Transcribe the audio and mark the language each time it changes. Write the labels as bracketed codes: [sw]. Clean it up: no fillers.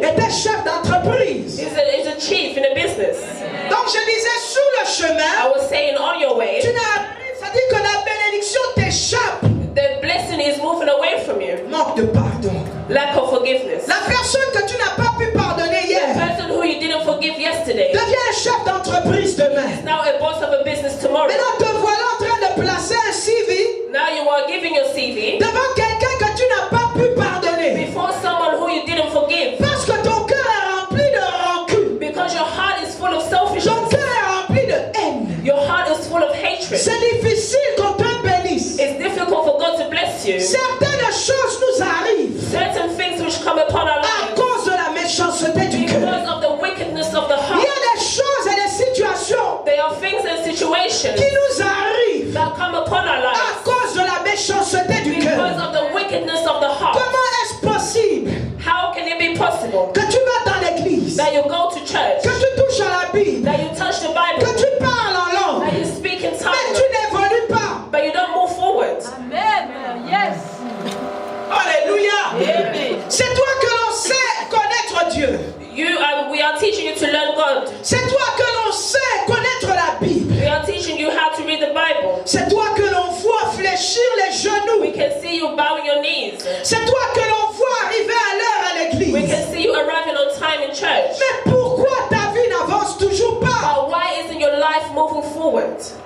[fr] était chef d'entreprise. [en] is a chief in a business. [fr] Donc je disais sur le [en] I [fr] chemin, [en] was saying on your way, [fr] tu n'as, ça dit que la bénédiction t'échappe. [en] the blessing is moving away from you. [fr] Manque de pardon. [en] Lack of forgiveness. [fr] La personne que tu n'as pas pu pardonner [en] The [fr] hier [en] person who you didn't forgive yesterday [fr] devient un chef d'entreprise demain. [en] is now a boss of a business tomorrow. [fr] Maintenant te voilà en train de placer un CV [en] Now you are giving your CV [fr] devant quelqu'un que tu n'as pas pu pardonner. [en] before someone who you didn't forgive [fr] Parce que ton cœur est rempli de rancune. [en] because your heart is full of [fr] Ton [en] selfishness. [fr] cœur est rempli de haine. [en] Your heart is full of hatred. [fr] C'est difficile qu'on te bénisse. [en] It's difficult for God to bless you. [fr] Certaines choses nous arrivent [en] Certain things which come upon our [fr] à [en] lives [fr] cause de la méchanceté du cœur. [en] because of the wickedness of the [fr] Il y [en] heart. [fr] a des choses et des situations [en] There are things and situations [fr] qui nous arrivent [en] that come upon our [fr] à [en] lives [fr] cause de la méchanceté du [en] because [fr] cœur. [en] of the wickedness of the heart. [fr] Comment est-ce possible [en] How can it be possible [fr] que tu vas dans l'église, [en] that you go to church, [fr] que tu touches à la Bible, [en] that you touch the Bible, [fr] que tu parles en langue, [en] that you speak in [fr] mais [en] tongues, [fr] tu n'évolues pas? [en] but you don't move forward? Amen. Yes. Alléluia! Amen. [fr] C'est toi que l'on sait connaître Dieu. [en] We are teaching you to learn God. [fr] C'est toi que l'on sait connaître la Bible. [en] We are teaching you how to read the Bible. [fr] C'est toi que l'on voit fléchir fléchir les genoux. [en] We can see you bowing your knees. [fr] C'est toi que l'on voit arriver à l'heure à [en] We [fr] l'église. [en] can see you arriving on time in church. [fr] Mais pourquoi ta vie n'avance toujours pas? [en] But why isn't your life moving forward?